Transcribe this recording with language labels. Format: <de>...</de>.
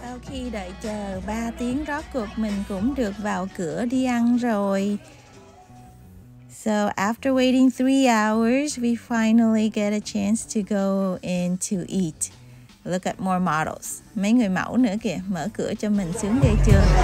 <vi>Khi đợi chờ 3 tiếng rốt cuộc mình cũng được vào cửa đi ăn rồi.</vi> <en>So after waiting 3 hours, we finally get a chance to go in to eat. Look at more models.</en> <vi>Mấy người mẫu nữa kìa, mở cửa cho mình sướng ghê chưa.</vi>